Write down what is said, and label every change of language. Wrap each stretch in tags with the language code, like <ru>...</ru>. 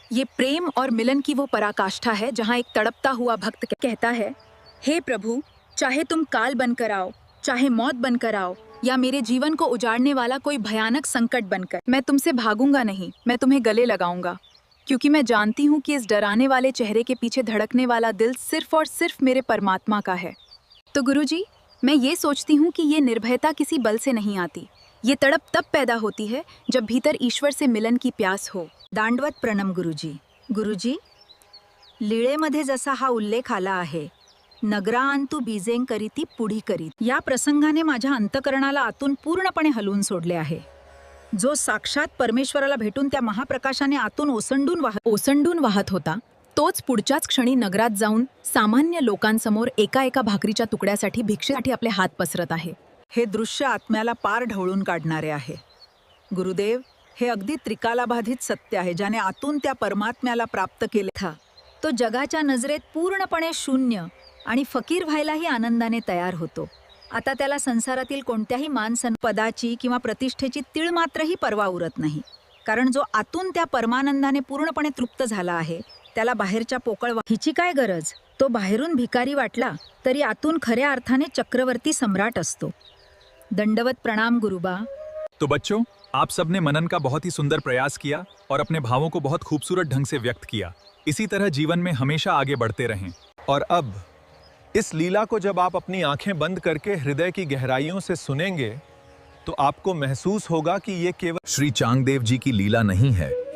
<hi>ये प्रेम और मिलन की वो पराकाष्ठा है जहाँ एक तड़पता हुआ भक्त कहता है, हे प्रभु, चाहे तुम काल बनकर आओ, चाहे मौत बनकर आओ, या मेरे जीवन को उजाड़ने वाला कोई भयानक संकट बनकर, मैं तुमसे भागूंगा नहीं, मैं तुम्हें गले लगाऊंगा, क्योंकि मैं जानती हूँ कि इस डराने वाले चेहरे के पीछे धड़कने वाला दिल सिर्फ और सिर्फ मेरे परमात्मा का है। तो गुरुजी, मैं ये सोचती हूँ कि ये निर्भयता किसी बल से नहीं आती, ये तड़प तब पैदा होती है जब भीतर ईश्वर से मिलन की प्यास हो। दांडवत प्रणाम गुरुजी।</hi> <mr>गुरुजी, लीळेमध्ये जसा हा उल्लेख आला आहे, नगरांतु बीजें करीती पुढी करीत, या प्रसंगाने माझ्या अंतकरणाला आतून पूर्णपणे हलवून सोडले आहे। जो साक्षात परमेश्वराला भेटून त्या महाप्रकाशाने आतून ओसंडून वाहत वाहत होता, तोच पुढच्याच क्षणी नगरात जाऊन सामान्य लोकांसमोर एका एका भाकरीच्या तुकड्यासाठी भिक्षेसाठी आपले हात पसरत आहे. हे दृश्य आत्म्याला पार ढवळून काढणारे आहे. गुरुदेव, हे अगदी त्रिकालाबाधित सत्य आहे, ज्याने आतून त्या परमात्म्याला प्राप्त केले था. तो जगाच्या नजरेत पूर्णपणे शून्य आणि फकीर व्हायलाही आनंदाने तयार होतो. आता त्याला संसारातील कोणत्याही पदाची किंवा प्रतिष्ठेची तीळ मात्रही पर्वा उरत नाही, कारण जो आतून त्या परमानंदाने पूर्णपणे तृप्त झाला आहे त्याला बाहेरच्या पोकळ हिची काय गरज. तो बाहेरून भिकारी वाटला तरी आतून खऱ्या अर्थाने चक्रवर्ती सम्राट असतो. दंडवत प्रणाम गुरुबा.</mr> <hi>तो बच्चों, आप सबने मनन का बहुत ही सुंदर प्रयास किया और अपने भावों को बहुत खूबसूरत ढंग से व्यक्त किया. इसी तरह जीवन में हमेशा आगे बढ़ते रहें. और अब इस लीला को जब आप अपनी आंखें बंद करके हृदय की गहराइयों से सुनेंगे तो आपको महसूस होगा कि ये केवल श्री चांगदेव जी की लीला नहीं है.</hi>